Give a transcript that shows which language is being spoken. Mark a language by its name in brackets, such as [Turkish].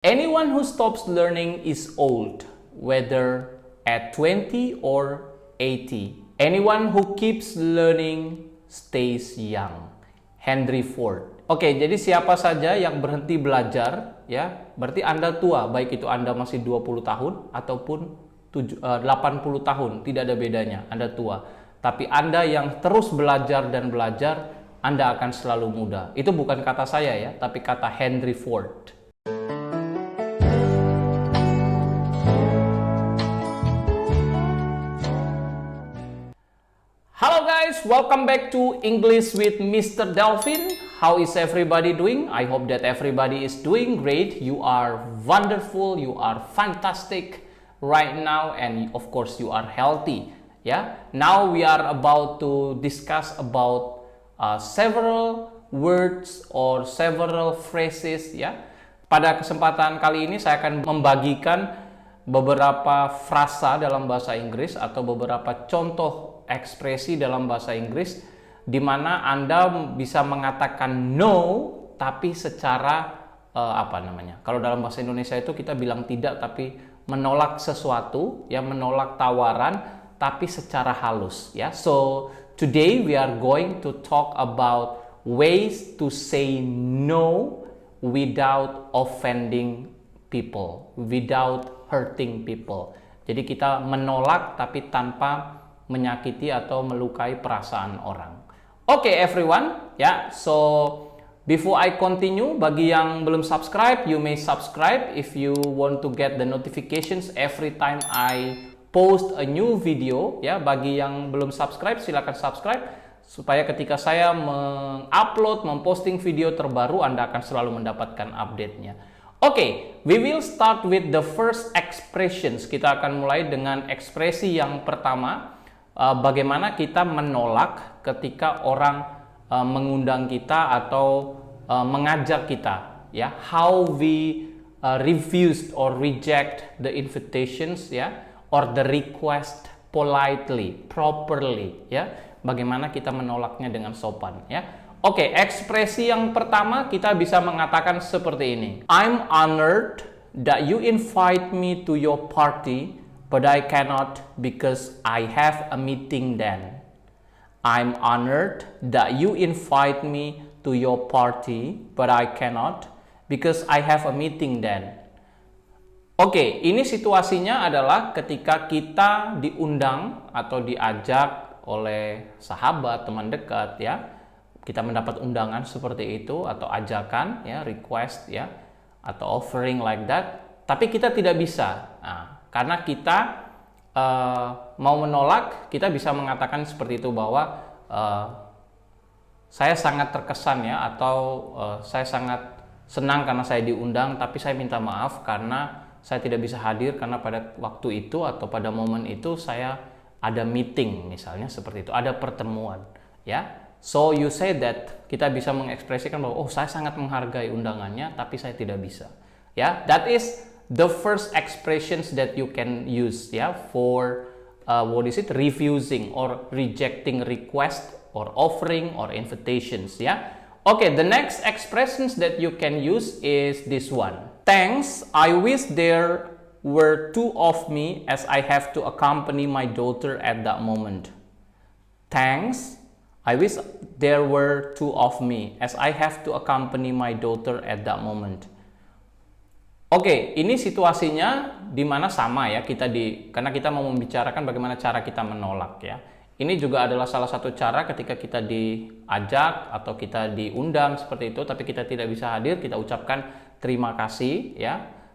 [English] Anyone who stops learning is old, whether at 20 or 80. Anyone who keeps learning stays young. Henry Ford. [Indonesian] Oke, jadi siapa saja yang berhenti belajar, ya, berarti Anda tua, baik itu Anda masih 20 tahun ataupun 80 tahun, tidak ada bedanya, Anda tua. Tapi Anda yang terus belajar dan belajar, Anda akan selalu muda. Itu bukan kata saya ya, tapi kata Henry Ford. [English] Hello guys, welcome back to English with Mr. Delvin. How is everybody doing? I hope that everybody is doing great. You are wonderful, you are fantastic right now, and of course you are healthy. Yeah. Now we are about to discuss about several words or several phrases. [Indonesian] Ya. Pada kesempatan kali ini saya akan membagikan beberapa frasa dalam bahasa Inggris atau beberapa contoh ekspresi dalam bahasa Inggris di mana Anda bisa mengatakan no tapi secara kalau dalam bahasa Indonesia itu kita bilang tidak tapi menolak sesuatu, ya, menolak tawaran tapi secara halus, ya. [English] So today we are going to talk about ways to say no without offending people, without hurting people. [Indonesian] Jadi kita menolak tapi tanpa menyakiti atau melukai perasaan orang. [English] Oke, everyone, ya. So before I continue, [Indonesian] bagi yang belum subscribe, [English] you may subscribe if you want to get the notifications every time I post a new video. [Indonesian] Ya, bagi yang belum subscribe, silakan subscribe supaya ketika saya mengupload, memposting video terbaru, Anda akan selalu mendapatkan update-nya. Oke, we will start with the first expressions. Kita akan mulai dengan ekspresi yang pertama. Bagaimana kita menolak ketika orang mengundang kita atau mengajak kita, ya. [English] How we refused or reject the invitations, ya, or the request politely, properly, ya. [Indonesian] Bagaimana kita menolaknya dengan sopan, ya. Oke, ekspresi yang pertama kita bisa mengatakan seperti ini. [English] I'm honored that you invite me to your party, but I cannot because I have a meeting then. I'm honored that you invite me to your party, but I cannot because I have a meeting then. [Indonesian] Oke, ini situasinya adalah ketika kita diundang atau diajak oleh sahabat, teman dekat, ya. Kita mendapat undangan seperti itu atau ajakan, ya, request, ya, atau [English] offering like that, [Indonesian] tapi kita tidak bisa. Nah, karena kita mau menolak, kita bisa mengatakan seperti itu bahwa saya sangat terkesan, ya, atau saya sangat senang karena saya diundang, tapi saya minta maaf karena saya tidak bisa hadir karena pada waktu itu atau pada momen itu saya ada meeting, misalnya seperti itu, ada pertemuan, ya. [English] So you say that, [Indonesian] kita bisa mengekspresikan bahwa saya sangat menghargai undangannya tapi saya tidak bisa, ya. [English] That is the first expressions that you can use, ya, for refusing or rejecting request or offering or invitations, ya. Okay, the next expressions that you can use is this one. Thanks, I wish there were two of me as I have to accompany my daughter at that moment. Thanks, I wish there were two of me as I have to accompany my daughter at that moment. [Indonesian] Oke, ini situasinya di mana sama, ya, karena kita mau membicarakan bagaimana cara kita menolak, ya. Ini juga adalah salah satu cara ketika kita diajak atau kita diundang seperti itu tapi kita tidak bisa hadir, kita ucapkan terima kasih, ya.